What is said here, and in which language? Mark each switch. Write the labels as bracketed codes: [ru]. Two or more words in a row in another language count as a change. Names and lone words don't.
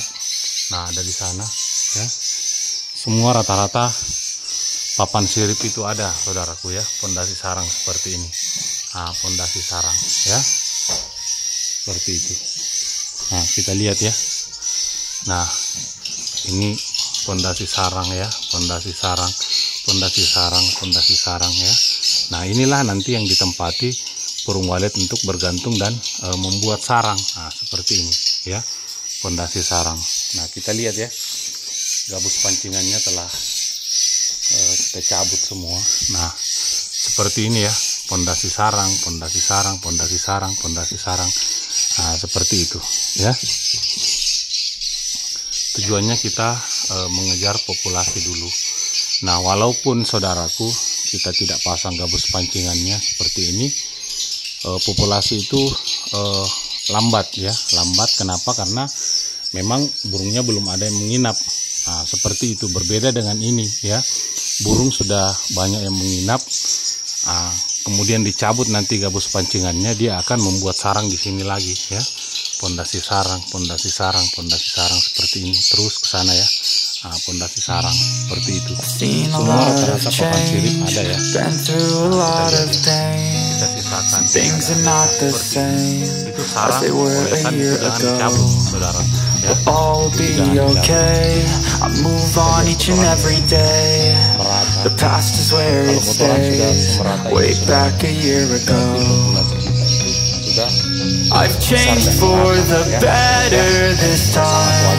[id] Nah, ada di sana ya. Semua rata-rata papan sirip itu ada saudaraku ya, pondasi sarang seperti ini. Nah, pondasi sarang ya, seperti itu. Nah, kita lihat ya. Nah, ini pondasi sarang ya, pondasi sarang, pondasi sarang, pondasi sarang ya. Nah, inilah nanti yang ditempati burung walet untuk bergantung dan membuat sarang. Nah, seperti ini ya, pondasi sarang. Nah, kita lihat ya, gabus pancingannya telah kita cabut semua. Nah, seperti ini ya, pondasi sarang, pondasi sarang, pondasi sarang, pondasi sarang. Nah, seperti itu ya. Tujuannya kita mengejar populasi dulu. Nah, walaupun saudaraku kita tidak pasang gabus pancingannya seperti ini, populasi itu lambat ya, lambat. Kenapa? Karena memang burungnya belum ada yang menginap. Nah, seperti itu. Berbeda dengan ini ya, burung sudah banyak yang menginap. Kemudian dicabut nanti gabus pancingannya, dia akan membuat sarang di sini lagi ya, pondasi sarang, pondasi sarang, pondasi sarang seperti ini terus ke sana ya. Pondasi sarang seperti itu. Semua rata-rata papan sirip ada ya. Kita sisakan seperti itu sarang, bolesan itu jangan dicabut saudara ya. [en] All be okay. I move on each and every day. The past is where it stays. Way back a year ago. I've changed for the better this time.